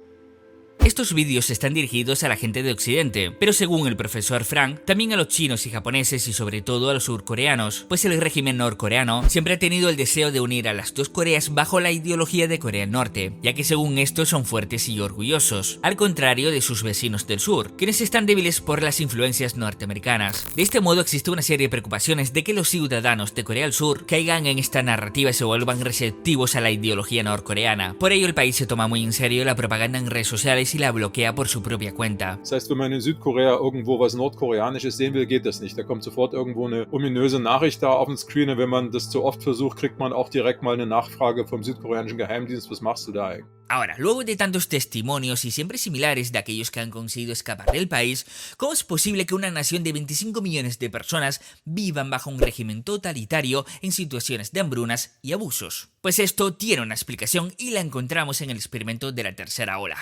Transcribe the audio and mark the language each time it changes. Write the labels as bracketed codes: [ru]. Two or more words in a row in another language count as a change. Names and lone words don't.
[es] Estos vídeos están dirigidos a la gente de Occidente, pero según el profesor Frank, también a los chinos y japoneses y sobre todo a los surcoreanos, pues el régimen norcoreano siempre ha tenido el deseo de unir a las dos Coreas bajo la ideología de Corea del Norte, ya que según esto son fuertes y orgullosos, al contrario de sus vecinos del sur, quienes están débiles por las influencias norteamericanas. De este modo existe una serie de preocupaciones de que los ciudadanos de Corea del Sur caigan en esta narrativa y se vuelvan receptivos a la ideología norcoreana. Por ello el país se toma muy en serio la propaganda en redes sociales y la bloquea por su propia cuenta. [de] Das heißt, wenn man in Südkorea irgendwo was Nordkoreanisches sehen will, geht das nicht. Da kommt sofort irgendwo eine ominöse Nachricht da auf den Screen und wenn man das zu oft versucht, kriegt man auch direkt mal eine Nachfrage vom südkoreanischen Geheimdienst, was machst du da eigentlich? [es] Ahora, luego de tantos testimonios y siempre similares de aquellos que han conseguido escapar del país, ¿cómo es posible que una nación de 25 millones de personas vivan bajo un régimen totalitario en situaciones de hambrunas y abusos? Pues esto tiene una explicación y la encontramos en el experimento de la tercera ola.